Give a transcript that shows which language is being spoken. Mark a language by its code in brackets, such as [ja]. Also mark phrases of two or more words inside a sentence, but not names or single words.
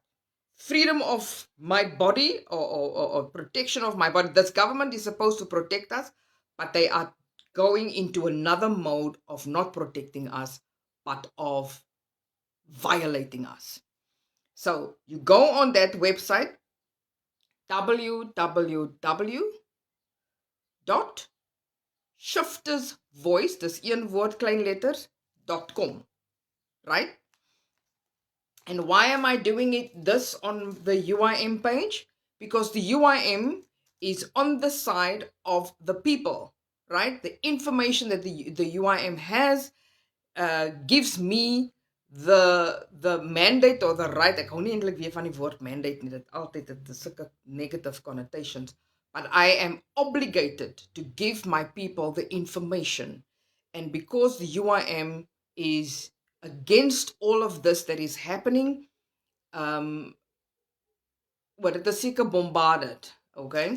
[en] Freedom of my body or protection of my body. This government is supposed to protect us, but they are going into another mode of not protecting us, but of violating us. So you go on that website, www.shiftersvoice, [af] dis een woord klein letters, [en] .com, right? And why am I doing this on the UIM page? Because the UIM is on the side of the people, right? The information that the UIM has gives me the mandate or the right. [af] Ek hou nie eintlik weer van die woord mandate nie. Dit altyd het sulke [en] negative connotations. But I am obligated to give my people the information. And because the UIM is against all of this that is happening, it is seker bombarded, okay?